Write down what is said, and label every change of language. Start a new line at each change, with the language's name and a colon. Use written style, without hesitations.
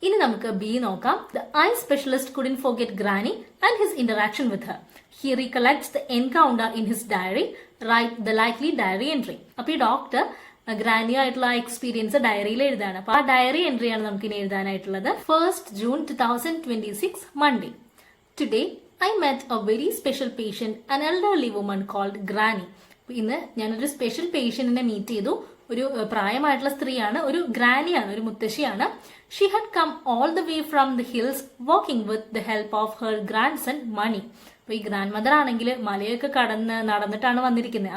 Malayalam: ഇനി നമുക്ക് ബി നോക്കാം.
English: The eye specialist couldn't forget granny and his interaction with her. He recollects the encounter in his diary, right the likely diary entry.
Malayalam: അപ്പൊ ഈ doctor ഗ്രാനിയായിട്ടുള്ള ആ experience ഡയറിയിൽ എഴുതാണ്. അപ്പൊ ആ ഡയറി എൻട്രിയാണ് നമുക്ക് ഇനി എഴുതാനായിട്ടുള്ളത്.
English: 1st June 2026 Monday. Today I met a very special patient, an elderly woman called Granny.
Malayalam: ഇന്ന് ഞാനൊരു സ്പെഷ്യൽ പേഷ്യന്റിനെ മീറ്റ് ചെയ്തു. ഒരു പ്രായമായിട്ടുള്ള സ്ത്രീയാണ്, ഒരു ഗ്രാനിയാണ്, ഒരു മുത്തശ്ശിയാണ്.
English: She had come all the way from the hills walking with the help of her grandson Mani.
Malayalam: അപ്പൊ ഈ grand mother ആണെങ്കിൽ മലയൊക്കെ നടന്നിട്ടാണ് വന്നിരിക്കുന്നത്.